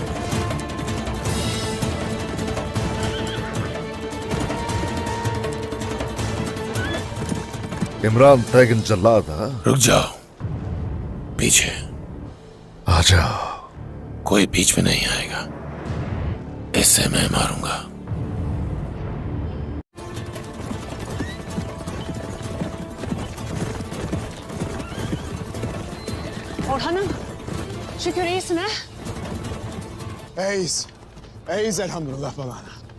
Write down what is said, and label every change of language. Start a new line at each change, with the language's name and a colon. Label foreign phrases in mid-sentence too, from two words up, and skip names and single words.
Hindi: इमरान तैगन जल्लाद। रुक जाओ, पीछे आ जाओ। कोई बीच में नहीं आएगा, इससे मैं मारूंगा।
Turkish: Orhan'ım, şükür iyisin ha? İyiyiz. İyiyiz elhamdülillah babana.